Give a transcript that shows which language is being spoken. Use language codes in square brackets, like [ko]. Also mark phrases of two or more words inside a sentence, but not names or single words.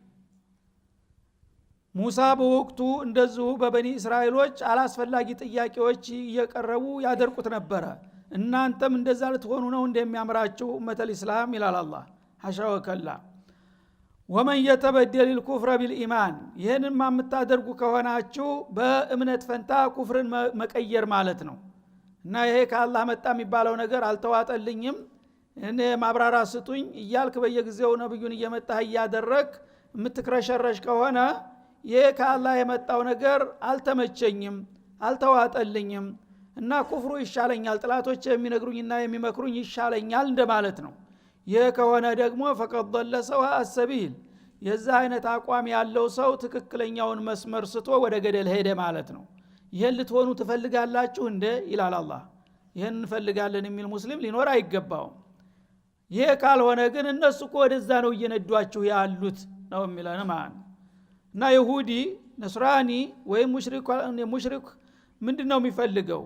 [am] ሙሳ በወቅቱ እንደዚሁ በበኒ እስራኤሎች አላስፈላጊ ጥያቄዎች እየቀረቡ ያደርቁት ነበር። እናንተም እንደዛ ልትሆኑ ነው እንደሚያምራችሁ [ar] أمة الإسلام [am] ይላል አላህ [ar] حاشا وكلا። ومن يتبدل الكفر بالإيمان [am] ይሄንን ማምታደርጉ ከሆናችሁ በእምነት ፈንታ ኩፍርን መቀየር ማለት ነው። እና ይሄ ከአላህ መጣ የሚባለው ነገር አልተዋጠልኝም እኔ ማብራራ ስጡኝ እያልክ በየጊዜው ነብዩን እየመጣህ ያደረክ የምትክረሸረሽ ከሆነ ይሄ ከአላህ የመጣው ነገር አልተመቸኝም አልተዋጠልኝም እና ኩፍሩ ይሻለኛል ጥላቶች የሚነግሩኝና የሚመክሩኝ ይሻለኛል እንደማለት ነው። ይሄ ከሆነ ደግሞ [ar] فقد ضل سواء السبيل [am] የዛ አይነት አቋም ያለው ሰው ትክክለኛውን መስመር ስቶ ወደ ገደል ሄደ ማለት ነው። ይሄን ልትሆኑ ትፈልጋላችሁ እንደ ይላል አላህ። ይሄን እንፈልጋለን የሚል ሙስሊም ሊኖር አይገባውም። ይሄ ካልሆነ ግን እነሱ እኮ ወደዛ ነው እየነዷችሁ ያሉት ነው የሚለን ማለት ነው። እና ይሁዲ ነስራኒ ወይ ሙሽሪክ ምንድነው የሚፈልገው?